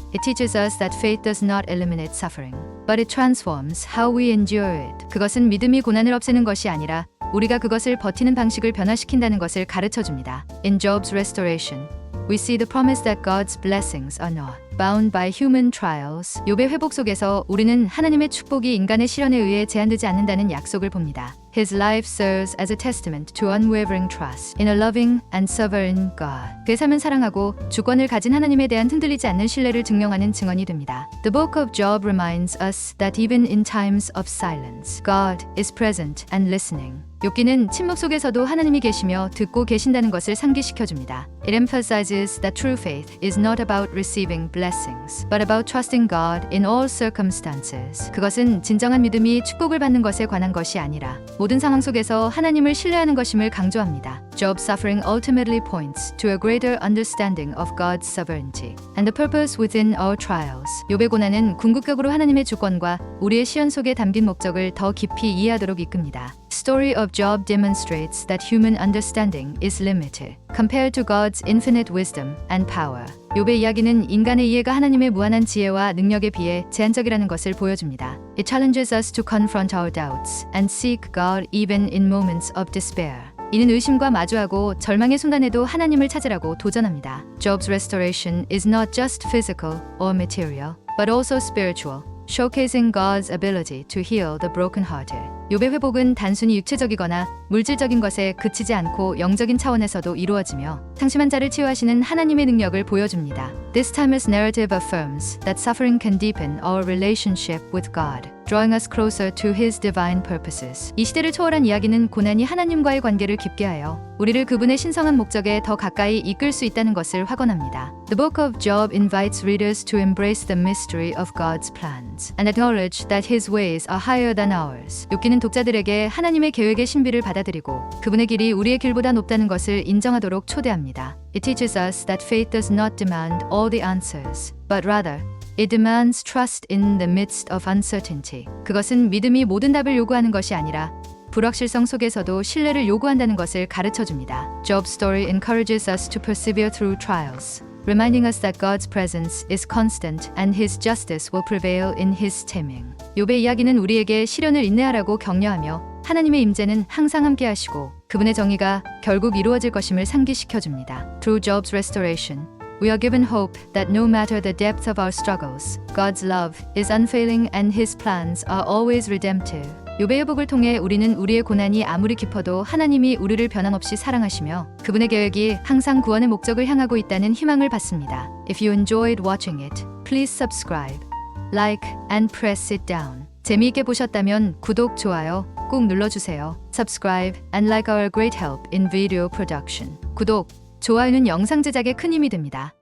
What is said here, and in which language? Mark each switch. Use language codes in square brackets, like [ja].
[en] It teaches us that faith does not eliminate suffering, but it transforms how we endure it. [ko] 그것은 믿음이 고난을 없애는 것이 아니라 우리가 그것을 버티는 방식을 변화시킨다는 것을 가르쳐줍니다. [en] In Job's restoration, we see the promise that God's blessings are not bound by human trials. [ko] 욥의 회복 속에서 우리는 하나님의 축복이 인간의 시련에 의해 제한되지 않는다는 약속을 봅니다. [en] His life serves as a testament to unwavering trust in a loving and sovereign God. [ko] 그의 삶은 사랑하고 주권을 가진 하나님에 대한 흔들리지 않는 신뢰를 증명하는 증언이 됩니다. [en] The book of Job reminds us that even in times of silence, God is present and listening. [ko] 욥기는 침묵 속에서도 하나님이 계시며 듣고 계신다는 것을 상기시켜줍니다. [en] It emphasizes that true faith is not about receiving blessings, but about trusting God in all circumstances. [ko] 그것은 진정한 믿음이 축복을 받는 것에 관한 것이 아니라 모든 상황 속에서 하나님을 신뢰하는 것임을 강조합니다. [en] Job's suffering ultimately points to a greater understanding of God's sovereignty and the purpose within our trials. [ko] 욥의 고난은 궁극적으로 하나님의 주권과 우리의 시련 속에 담긴 목적을 더 깊이 이해하도록 이끕니다. [en] The story of Job demonstrates that human understanding is limited compared to God's infinite wisdom and power. [ko] 욥의 이야기는 인간의 이해가 하나님의 무한한 지혜와 능력에 비해 제한적이라는 것을 보여줍니다. [en] It challenges us to confront our doubts and seek God even in moments of despair. [ko] 이는 의심과 마주하고 절망의 순간에도 하나님을 찾으라고 도전합니다. [en] Job's restoration is not just physical or material, but also spiritual, showcasing God's ability to heal the brokenhearted. [ko] 욥의 회복은 단순히 육체적이거나 물질적인 것에 그치지 않고 영적인 차원에서도 이루어지며 상심한 자를 치유하시는 하나님의 능력을 보여줍니다. [en] This timeless narrative affirms that suffering can deepen our relationship with God, drawing us closer to His divine purposes. [ko] 이 시대를 초월한 이야기는 고난이 하나님과의 관계를 깊게 하여 우리를 그분의 신성한 목적에 더 가까이 이끌 수 있다는 것을 확언합니다. [en] The book of Job invites readers to embrace the mystery of God's plans and acknowledge that His ways are higher than ours. [ko] 욥기는 독자들에게 하나님의 계획의 신비를 받아들이고 그분의 길이 우리의 길보다 높다는 것을 인정하도록 초대합니다. [en] It teaches us that faith does not demand all the answers, but rather it demands trust in the midst of uncertainty. [ko] 그것은 믿음이 모든 답을 요구하는 것이 아니라 불확실성 속에서도 신뢰를 요구한다는 것을 가르쳐줍니다. [en] Job's story encourages us to persevere through trials, reminding us that God's presence is constant and His justice will prevail in His timing. [ko] 욥의 이야기는 우리에게 시련을 인내하라고 격려하며 하나님의 임재는 항상 함께하시고 그분의 정의가 결국 이루어질 것임을 상기시켜줍니다. [en] Through Job's restoration, we are given hope that no matter the depth of our struggles, God's love is unfailing and His plans are always redemptive. [ko] 욥의 회복을 통해 우리는 우리의 고난이 아무리 깊어도 하나님이 우리를 변함없이 사랑하시며 그분의 계획이 항상 구원의 목적을 향하고 있다는 희망을 받습니다. [en] If you enjoyed watching it, please subscribe, like, and press it down. [ko] 재미있게 보셨다면 구독, 좋아요 꼭 눌러주세요. [en] Subscribe and like our great help in video production. [ko] 구독, 좋아요는 영상 제작에 큰 힘이 됩니다.